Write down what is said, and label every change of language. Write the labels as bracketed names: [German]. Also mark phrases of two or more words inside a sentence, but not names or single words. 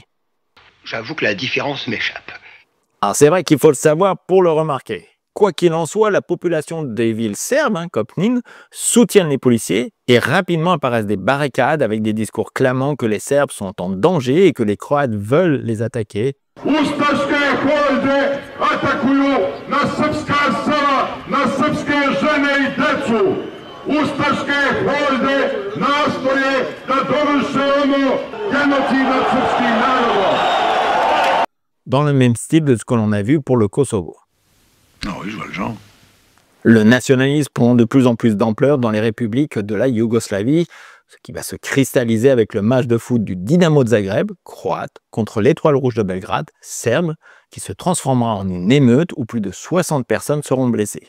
[French] J'avoue que la différence m'échappe. Alors c'est vrai qu'il faut le savoir pour le remarquer. Quoi qu'il en soit, la population des villes serbes, comme Knin, soutiennent les policiers et rapidement apparaissent des barricades avec des discours clamant que les Serbes sont en danger et que les Croates veulent les attaquer. [Serbian] Ustaške horde atakuju na srpska sela, na srpske žene i decu. Ustaške horde nastoje da dovrše ono genocid nad srpskim narodom. [French] Dans le même style de ce que l'on a vu pour le Kosovo. Ah oui, je vois le genre. Le nationalisme prend de plus en plus d'ampleur dans les républiques de la Yougoslavie, ce qui va se cristalliser avec le match de foot du Dinamo de Zagreb, croate, contre l'Étoile Rouge de Belgrade, serbe, qui se transformera en une émeute où plus de 60 personnes seront blessées.